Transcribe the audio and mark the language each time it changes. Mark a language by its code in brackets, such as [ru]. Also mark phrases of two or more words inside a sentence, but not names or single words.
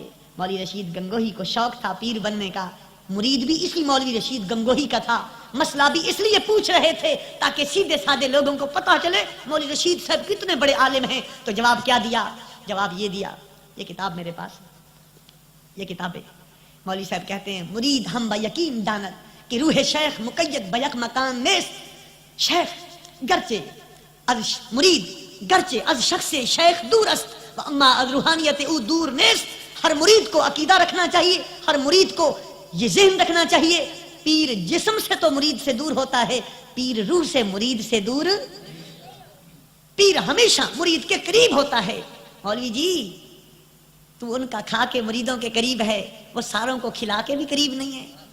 [ur] مولوی رشید گنگوہی کو شوق تھا پیر بننے کا, مرید بھی اسی مولوی رشید گنگوہی کا تھا. مسئلہ بھی اس لیے پوچھ رہے تھے تاکہ سیدھے سادے لوگوں کو پتا چلے مولوی رشید صاحب کتنے بڑے عالم ہیں. تو جواب کیا دیا؟ جواب یہ دیا, یہ کتاب میرے پاس, یہ کتاب ہے. مولوی صاحب کہتے ہیں [fa] مرید ہم با یقین داند کہ روح شیخ مقید بیک مکان نیست. شیخ گرچہ از مرید گرچہ از شخص شیخ دور است و اما از روحانیت او دور نیست. [ur] ہر مرید کو عقیدہ رکھنا چاہیے, ہر مرید کو یہ ذہن رکھنا چاہیے پیر جسم سے تو مرید سے دور ہوتا ہے, پیر روح سے مرید سے دور. پیر ہمیشہ مرید کے قریب ہوتا ہے. مولوی جی تو ان کا کھا کے مریدوں کے قریب ہے, وہ ساروں کو کھلا کے بھی قریب نہیں ہے.